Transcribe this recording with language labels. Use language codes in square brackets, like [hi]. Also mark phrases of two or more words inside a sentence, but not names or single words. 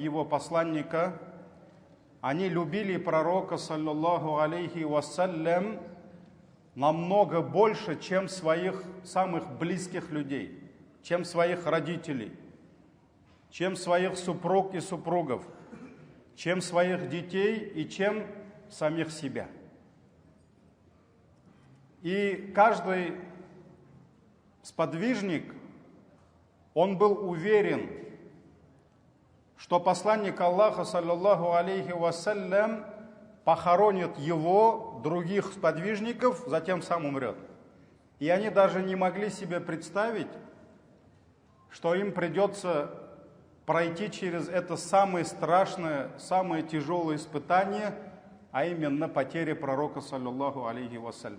[ru] Его посланника, они любили пророка, [ar] صلى الله عليه وسلم, [ru] намного больше, чем своих самых близких людей, чем своих родителей, чем своих супруг и супругов, чем своих детей и чем самих себя. И каждый сподвижник, он был уверен, что посланник Аллаха, [ar] صلى الله عليه وسلم, [ru] похоронит его, других сподвижников, затем сам умрет. И они даже не могли себе представить, что им придется пройти через это самое страшное, самое тяжелое испытание, а именно потеря пророка, [ar] صلى الله عليه وسلم.